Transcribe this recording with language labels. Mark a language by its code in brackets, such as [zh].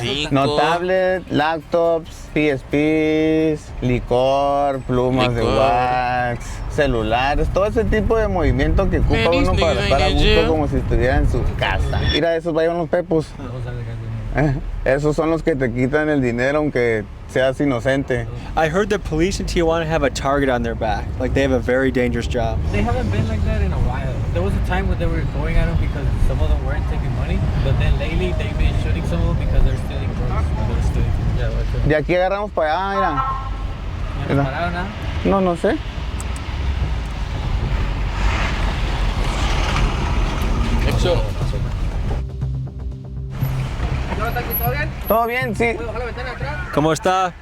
[es] No tablet, laptops, PSPs, licor, plumas de wax, celulares, todo ese tipo de movimiento que ocupa uno para estar a gusto como si estuviera en su casa. Mira, esos vayan los pepos. Esos son los que te quitan el dinero aunque seas inocente. [en] I heard the police in Tijuana have a target on their back. Like they have a very dangerous job. They haven't been like that in a while. There was a time when they were going at them because some of them weren't taking money, but then lately they've been shooting some of them because they're stealing drugs. [es] De aquí agarramos para allá, mira. No, no sé. ¿Todo bien? Sí. ¿Cómo está?